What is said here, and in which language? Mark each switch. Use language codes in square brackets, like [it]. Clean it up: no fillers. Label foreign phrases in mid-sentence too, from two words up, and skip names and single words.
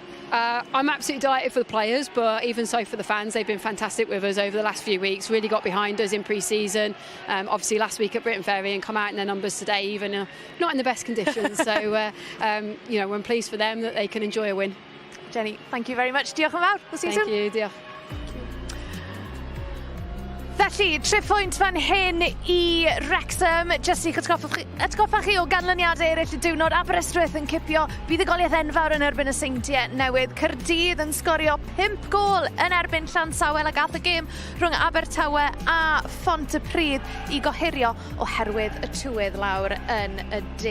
[en] I'm absolutely delighted for the players, but even so for the fans. They've been fantastic with us over the last few weeks, really got behind us in pre-season. Obviously last week at Britain Ferry, and come out in their numbers today, even not in the best conditions. So you know, we're pleased for them that they can enjoy a win. Jenny, thank you very much. [cy] Diolch yn fawr. [en] We'll see you soon. Thank you, [cy] diolch. Felly, 3 pwynt fan hyn I Wrexham. Jyst i'ch atgoffa chi o ganlyniadau eraill y diwrnod. Aberystwyth yn cipio buddugoliaeth enfawr yn erbyn y seintiau newydd. Caerdydd yn sgorio 5 gôl yn erbyn Llansawel, ac ath y gêm rhwng Abertawe a Pontypridd I gohirio oherwydd y tywydd lawr yn y de.